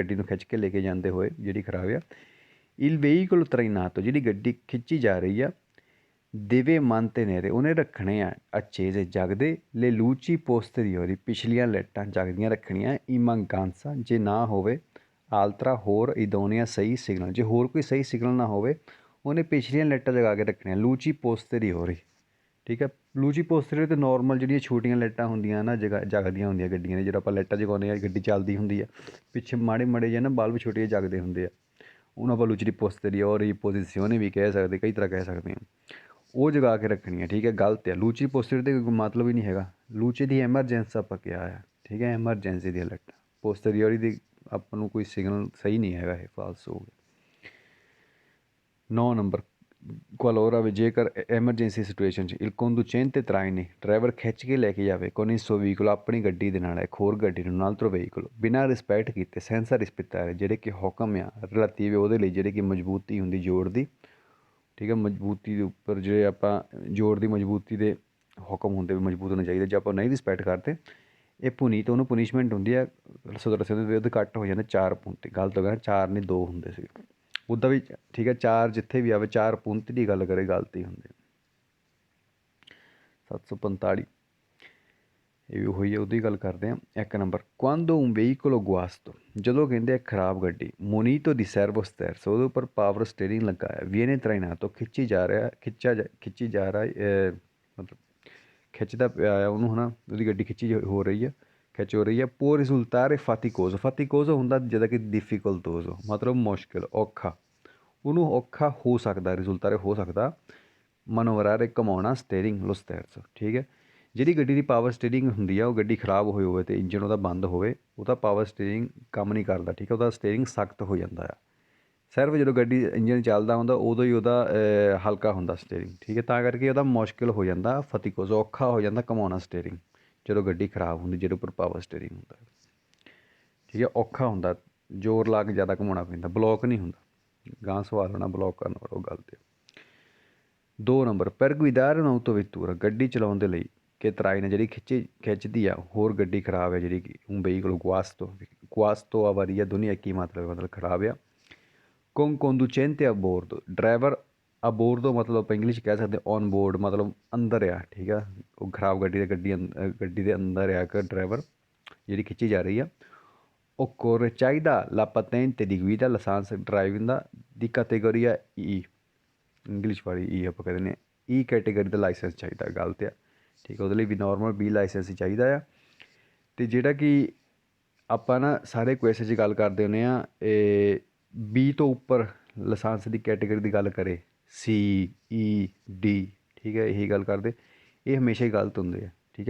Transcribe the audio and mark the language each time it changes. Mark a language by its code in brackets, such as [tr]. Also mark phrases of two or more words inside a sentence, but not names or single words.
[pa] ਗੱਡੀ ਨੂੰ ਖਿੱਚ ਕੇ ਲੈ ਕੇ ਜਾਂਦੇ ਹੋਏ ਜਿਹੜੀ ਖਰਾਬ ਆ [it] il veicolo trainato [pa] ਜਿਹੜੀ ਗੱਡੀ ਖਿੱਚੀ ਜਾ ਰਹੀ ਆ [it] deve mantenere [pa] ਉਹਨੇ ਰੱਖਣੇ ਆ accese ਜਗਦੇ [it] le luci posteriori [pa] ਪਿਛਲੀਆਂ ਲਾਈਟਾਂ ਜਗਦੀਆਂ ਰੱਖਣੀਆਂ [it] in mancanza [pa] ਜੇ ਨਾ ਹੋਵੇ altra ਹੋਰ idonea ਸਹੀ ਸਿਗਨਲ, ਜੇ ਹੋਰ ਕੋਈ ਸਹੀ ਸਿਗਨਲ ਨਾ ਹੋਵੇ ਉਹਨੇ ਪਿਛਲੀਆਂ ਲਾਈਟਾਂ ਜਗਾ ਕੇ ਰੱਖਣੀਆਂ [it] luci posteriori, [pa] ਠੀਕ ਹੈ। [it] luci posteriori [pa] ਅਤੇ ਨੋਰਮਲ ਜਿਹੜੀਆਂ ਛੋਟੀਆਂ ਲਾਈਟਾਂ ਹੁੰਦੀਆਂ ਨਾ ਜਗਦੀਆਂ ਹੁੰਦੀਆਂ ਗੱਡੀਆਂ ਨੇ, ਜਦੋਂ ਆਪਾਂ ਲਾਈਟਾਂ ਜਗਾਉਂਦੇ ਹਾਂ ਗੱਡੀ ਚੱਲਦੀ ਹੁੰਦੀ ਆ ਪਿੱਛੇ ਮਾੜੇ ਜਿਹੇ ਨਾ ਬਲਬ ਛੋਟੇ ਜਗਦੇ ਹੁੰਦੇ ਆ ਉਹਨੂੰ ਆਪਾਂ [it] luci posteriori posizione [pa] ਵੀ ਕਹਿ ਸਕਦੇ, ਕਈ ਤਰ੍ਹਾਂ ਕਹਿ ਸਕਦੇ ਹਾਂ, ਉਹ ਜਗਾ ਕੇ ਰੱਖਣੀ ਆ, ਠੀਕ ਹੈ। ਗਲਤ ਆ [it] luci posteriori [pa] ਦਾ ਕੋਈ ਮਤਲਬ ਹੀ ਨਹੀਂ ਹੈਗਾ, ਲੂਚੀ ਦੀ ਐਮਰਜੈਂਸੀ ਆਪਾਂ ਕਿਹਾ ਆ, ਠੀਕ ਹੈ, ਐਮਰਜੈਂਸੀ ਦੀਆਂ ਲਾਈਟਾਂ। ਪੋਸਟਰੀਓਰੀ ਦੀ ਆਪਾਂ ਨੂੰ ਕੋਈ ਸਿਗਨਲ ਸਹੀ ਨਹੀਂ ਹੈਗਾ, ਇਹ ਫਾਲਸ ਹੋ ਗਿਆ। 9 ਨੰਬਰ ਕੁਆਲੋਰਾ ਵੀ ਜੇਕਰ ਐਮਰਜੈਂਸੀ ਸਿਚੁਏਸ਼ਨ 'ਚ [it] il conducente traini [pa] ਡਰਾਈਵਰ ਖਿੱਚ ਕੇ ਲੈ ਕੇ ਜਾਵੇ [it] con il suo veicolo [pa] ਆਪਣੀ ਗੱਡੀ ਦੇ ਨਾਲ ਇੱਕ ਹੋਰ ਗੱਡੀ ਨੂੰ [it] un altro veicolo [pa] ਬਿਨਾਂ ਰਿਸਪੈਕਟ ਕੀਤੇ [it] senza rispettare [pa] ਜਿਹੜੇ ਕਿ ਹੁਕਮ ਆ relative ਉਹਦੇ ਲਈ ਜਿਹੜੇ ਕਿ ਮਜ਼ਬੂਤੀ ਹੁੰਦੀ ਜੋੜ ਦੀ, ਠੀਕ ਹੈ। ਮਜ਼ਬੂਤੀ ਦੇ ਉੱਪਰ ਜਿਹੜੇ ਆਪਾਂ ਜੋੜ ਦੀ ਮਜ਼ਬੂਤੀ ਦੇ ਹੁਕਮ ਹੁੰਦੇ ਵੀ ਮਜ਼ਬੂਤ ਹੋਣਾ ਚਾਹੀਦਾ, ਜੇ ਆਪਾਂ ਨਹੀਂ ਰਿਸਪੈਕਟ ਕਰਦੇ ਇਹ ਪੁਨੀਤ ਉਹਨੂੰ ਪੁਨਿਸ਼ਮੈਂਟ ਹੁੰਦੀ ਆ ਸਦਰਸੇ ਦੇ ਵਿਰੁੱਧ ਕੱਟ ਹੋ ਜਾਂਦਾ 4 ਪੁੰਤੇ, ਗਲਤ ਹੋ ਗਿਆ 4 ਨਹੀਂ 2 ਹੁੰਦੇ ਸੀ ਉੱਦਾਂ ਵੀ, ਠੀਕ ਹੈ। 4 ਜਿੱਥੇ ਵੀ ਆਵੇ 4 ਪੁੰਤ ਦੀ ਗੱਲ ਕਰੇ ਗਲਤੀ ਹੁੰਦੀ। 745 ਇਹ ਵੀ ਉਹੀ ਹੈ ਉਹਦੀ ਗੱਲ ਕਰਦੇ ਹਾਂ। 1 ਨੰਬਰ [it] quando un veicolo guasto [pa] ਜਦੋਂ ਕਹਿੰਦੇ ਆ ਖਰਾਬ ਗੱਡੀ [it] munito di servo sterzo [pa] ਉਹਦੇ ਉੱਪਰ [en] power steering [pa] ਲੱਗਾ ਹੈ [it] viene trainato [pa] ਖਿੱਚੀ ਜਾ ਰਿਹਾ ਮਤਲਬ ਖਿੱਚਦਾ ਪਿਆ ਆ ਉਹਨੂੰ, ਹੈ ਨਾ, ਉਹਦੀ ਗੱਡੀ ਖਿੱਚੀ ਹੋ ਰਹੀ ਹੈ [it] può risultare faticoso [pa] ਹੁੰਦਾ ਜਿੱਦਾਂ ਕਿ difficoltoso ਮਤਲਬ ਮੁਸ਼ਕਿਲ ਔਖਾ, ਉਹਨੂੰ ਔਖਾ ਹੋ ਸਕਦਾ ਰਿਜ਼ੁਲਟਾਰੇ ਹੋ ਸਕਦਾ ਮਨੋਵਰਾਰੇ ਘੁਮਾਉਣਾ ਸਟੀਅਰਿੰਗ [it] lo sterzo, [pa] ਠੀਕ ਹੈ। ਜਿਹੜੀ ਗੱਡੀ ਦੀ [en] power steering [pa] ਹੁੰਦੀ ਆ ਉਹ ਗੱਡੀ ਖਰਾਬ ਹੋਵੇ ਅਤੇ ਇੰਜਨ ਉਹਦਾ ਬੰਦ ਹੋਵੇ ਉਹਦਾ ਪਾਵਰ ਸਟੀਅਰਿੰਗ ਕੰਮ ਨਹੀਂ ਕਰਦਾ, ਠੀਕ ਹੈ। ਉਹਦਾ ਸਟੀਅਰਿੰਗ ਸਖਤ ਹੋ ਜਾਂਦਾ ਆ, ਸਿਰਫ ਜਦੋਂ ਗੱਡੀ ਇੰਜਨ ਚੱਲਦਾ ਹੁੰਦਾ ਉਦੋਂ ਹੀ ਉਹਦਾ ਹਲਕਾ ਹੁੰਦਾ ਸਟੀਅਰਿੰਗ, ਠੀਕ ਹੈ। ਤਾਂ ਕਰਕੇ ਉਹਦਾ ਮੁਸ਼ਕਿਲ ਹੋ ਜਾਂਦਾ ਫਤਿਕੋਜ਼ੋ ਔਖਾ ਹੋ ਜਾਂਦਾ ਘੁਮਾਉਣਾ ਸਟੀਅਰਿੰਗ ਜਦੋਂ ਗੱਡੀ ਖਰਾਬ ਹੁੰਦੀ, ਜਿਹਦੇ ਉੱਪਰ [en] power steering [pa] ਹੁੰਦਾ। ਠੀਕ ਹੈ। ਔਖਾ ਹੁੰਦਾ, ਜ਼ੋਰ ਲਾ ਕੇ ਜ਼ਿਆਦਾ ਘੁਮਾਉਣਾ ਪੈਂਦਾ, ਬਲੋਕ ਨਹੀਂ ਹੁੰਦਾ। ਗਾਂ ਸਵਾਲ ਹੋਣਾ ਬਲੋਕ ਕਰਨ ਵਾਲਾ, ਉਹ ਗੱਲ 'ਤੇ। 2 ਨੰਬਰ [it] per guidare un'autovettura, [pa] ਗੱਡੀ ਚਲਾਉਣ ਦੇ ਲਈ ਕਿ ਤਰਾਈ ਨੇ ਜਿਹੜੀ ਖਿੱਚਦੀ ਆ ਹੋਰ ਗੱਡੀ ਖਰਾਬ ਹੈ, ਜਿਹੜੀ ਕਿ [it] un veicolo guasto avaria [pa] ਦੋਨੇ ਇੱਕ ਹੀ ਮਤਲਬ ਖਰਾਬ ਆ। [it] con conducente a bordo, [pa] ਡਰਾਈਵਰ ਆ ਬੋਰਡੋ ਮਤਲਬ ਆਪਾਂ ਇੰਗਲਿਸ਼ ਕਹਿ ਸਕਦੇ [en] on board, [pa] ਮਤਲਬ ਅੰਦਰ ਆ, ਠੀਕ ਆ। ਉਹ ਖਰਾਬ ਗੱਡੀ ਦੇ ਅੰਦਰ ਆ ਕਿ ਡਰਾਈਵਰ ਜਿਹੜੀ ਖਿੱਚੀ ਜਾ ਰਹੀ ਆ। [it] occorre ਚਾਹੀਦਾ la patente di guida, [pa] ਲਾਇਸੈਂਸ ਡਰਾਈਵਿੰਗ ਦਾ, ਦੀ ਕੈਟੇਗਰੀ E, ਇੰਗਲਿਸ਼ ਵਾਲੀ E ਆਪਾਂ ਕਹਿ ਦਿੰਦੇ ਹਾਂ, E ਕੈਟੇਗਰੀ ਦਾ ਲਾਇਸੈਂਸ ਚਾਹੀਦਾ, ਗਲਤ ਆ, ਠੀਕ ਆ। ਉਹਦੇ ਲਈ ਵੀ ਨੋਰਮਲ B ਲਾਇਸੈਂਸ ਹੀ ਚਾਹੀਦਾ ਆ। ਅਤੇ ਜਿਹੜਾ ਕਿ ਆਪਾਂ ਨਾ ਸਾਰੇ ਕੁਐਸਚਨ 'ਚ ਗੱਲ ਕਰਦੇ ਹੁੰਦੇ ਹਾਂ, ਇਹ B ਤੋਂ ਉੱਪਰ ਲਾਇਸੈਂਸ ਦੀ ਕੈਟੇਗਰੀ ਦੀ ਗੱਲ ਕਰੇ, C E D, ਠੀਕ ਹੈ, ਇਹੀ ਗੱਲ ਕਰਦੇ, ਇਹ ਹਮੇਸ਼ਾ ਹੀ ਗਲਤ ਹੁੰਦੇ ਆ, ਠੀਕ ਹੈ।